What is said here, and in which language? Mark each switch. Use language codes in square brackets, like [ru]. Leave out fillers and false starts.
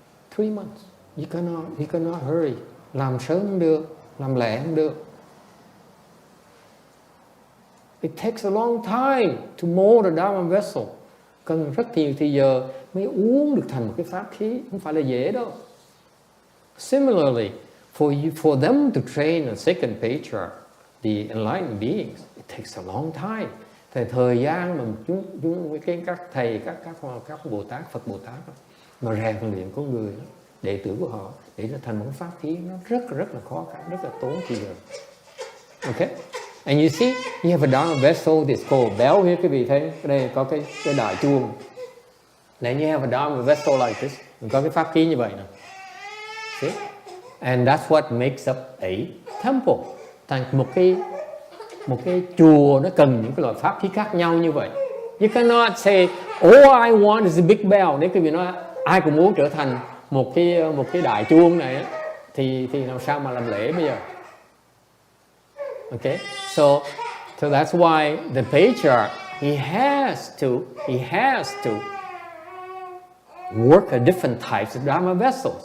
[en] 3 months. You cannot hurry. [vi] Làm sớm không được, làm lẹ không được. [en] It takes a long time to mold a Dharma vessel. [vi] Cần rất nhiều thời giờ mới uống được thành một cái pháp khí, không phải là dễ đâu. [en] Similarly, for them to train a second patriarch, the enlightened beings, it takes a long time. [vi] Thời gian mà các thầy, các Bồ Tát, Phật Bồ Tát mà rèn luyện con người, đệ tử của họ để nó thành một pháp khí, nó rất là khó khăn, rất là tốn chi lực. [en] Okay, and you see, you have a Dharma vessel that's called bell here, [vi] quý vị thấy cái đây có cái đài chuông. [en] Then you have a Dharma vessel like this, [vi] mình có cái pháp khí như vậy nè. [en] See, and that's what makes up a temple. [vi] Thành một cái chùa nó cần những cái loại pháp khí khác nhau như vậy. [en] You cannot say all I want is a big bell. [vi] Nếu quý vị nói ai cũng muốn trở thành một cái đài chuông này thì làm sao mà làm lễ bây giờ? [en] Okay, so that's why the patriarch he has to work a different types of Dharma vessels.